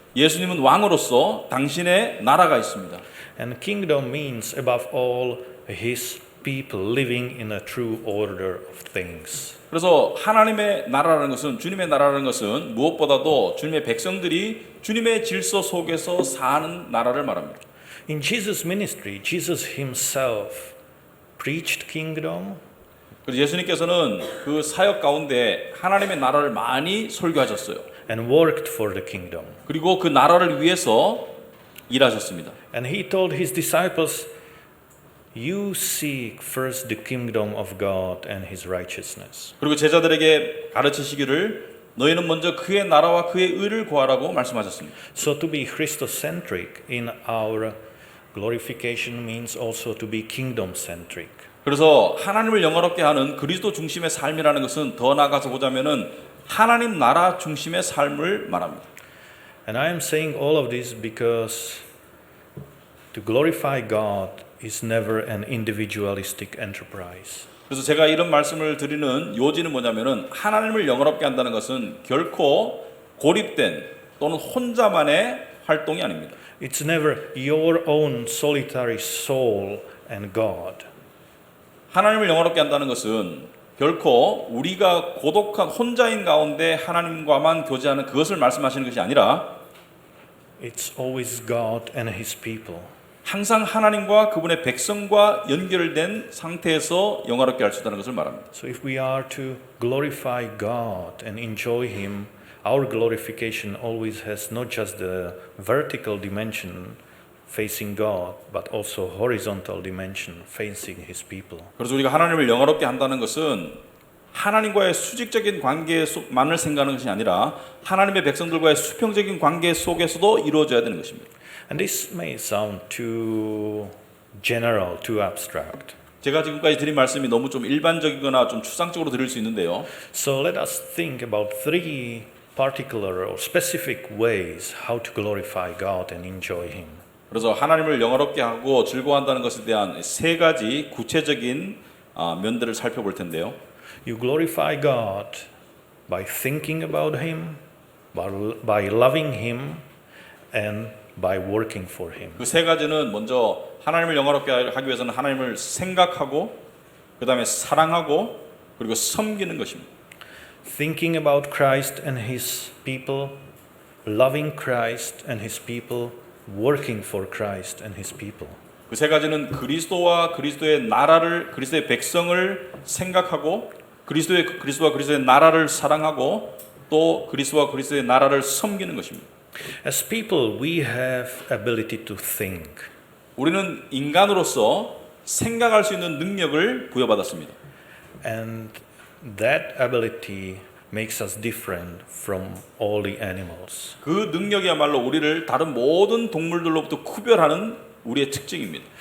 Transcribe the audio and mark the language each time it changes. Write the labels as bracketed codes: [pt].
[ko] 예수님은 왕으로서 당신의 나라가 있습니다. [en] And kingdom means above all his people living in a true order of things. [ko] 그래서 하나님의 나라라는 것은 주님의 나라라는 것은 무엇보다도 주님의 백성들이 주님의 질서 속에서 사는 나라를 말합니다. [en] In Jesus' ministry, Jesus himself preached kingdom. [ko] 그래서 예수님께서는 그 사역 가운데 하나님의 나라를 많이 설교하셨어요. [en] And worked for the kingdom. [ko] 그리고 그 나라를 위해서 일하셨습니다. [en] And he told his disciples, you seek first the kingdom of God and his righteousness. [ko] 그리고 제자들에게 가르치시기를 너희는 먼저 그의 나라와 그의 의를 구하라고 말씀하셨습니다. [en] So to be Christocentric in our glorification means also to be kingdom-centric. [ko] 그래서 하나님을 영화롭게 하는 그리스도 중심의 삶이라는 것은 더 나아가서 보자면은 하나님 나라 중심의 삶을 말합니다. [en] And I am saying all of this because to glorify God is never an individualistic enterprise. [ko] 그래서 제가 이런 말씀을 드리는 요지는 뭐냐면은 하나님을 영화롭게 한다는 것은 결코 고립된 또는 혼자만의 활동이 아닙니다. [en] It's never your own solitary soul and God. [ko] 하나님을 영화롭게 한다는 것은 결코 우리가 고독한 혼자인 가운데 하나님과만 교제하는 그것을 말씀하시는 것이 아니라 [en] It's always God and his people. [ko] 항상 하나님과 그분의 백성과 연결된 상태에서 영화롭게 할 수 있다는 것을 말합니다. [en] So if we are to glorify God and enjoy him, our glorification always has not just the vertical dimension facing God, but also horizontal dimension facing his people. [ko] 그래서 우리가 하나님을 영화롭게 한다는 것은 하나님과의 수직적인 관계만을 생각하는 것이 아니라 하나님의 백성들과의 수평적인 관계 속에서도 이루어져야 되는 것입니다. [en] And this may sound too general, too abstract. [ko] 제가 지금까지 드린 말씀이 너무 좀 일반적이거나 좀 추상적으로 들릴 수 있는데요. [en] So let us think about three particular or specific ways how to glorify God and enjoy him. [ko] 그래서 하나님을 영화롭게 하고 즐거워한다는 것에 대한 세 가지 구체적인 면들을 살펴볼 텐데요. [en] You glorify God by thinking about him, by loving him, and by working for him. [ko] 그 세 가지는 먼저 하나님을 영화롭게 하기 위해서는 하나님을 생각하고 그다음에 사랑하고 그리고 섬기는 것입니다. [en] Thinking about Christ and his people, loving Christ and his people, working for Christ and his people. [ko] 그 세 가지는 그리스도와 그리스도의 나라를 그리스도의 백성을 생각하고 그리스도와 그리스도의 나라를 사랑하고 또 그리스도와 그리스도의 나라를 섬기는 것입니다. [en] As people, we have ability to think. [ko] 우리는 인간으로서 생각할 수 있는 능력을 부여받았습니다. [en] And that ability makes us different from all the animals. [ko] 그 능력이야말로 우리를 다른 모든 동물들로부터 구별하는 우리의 특징입니다.